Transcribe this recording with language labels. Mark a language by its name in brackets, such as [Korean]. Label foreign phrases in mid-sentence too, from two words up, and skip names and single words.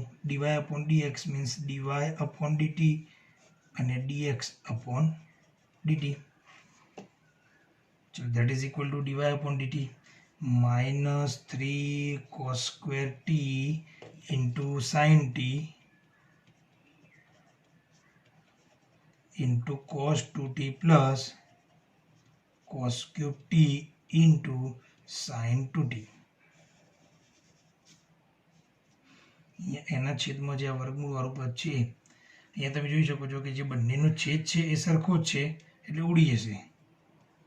[English] dy upon dx means dy upon dt અને dx upon dt. ચલો that is equal to dy upon dt minus 3 cos square t into sine t into cos 2t plus cos cube t into sin 2t. [Gujarati] એના છેદમાં જે આ વર્ગમૂળવાળું પદ છે અહીંયા તમે જોઈ શકો છો કે જે બંનેનો છેદ છે એ સરખો જ છે એટલે ઉડી જશે.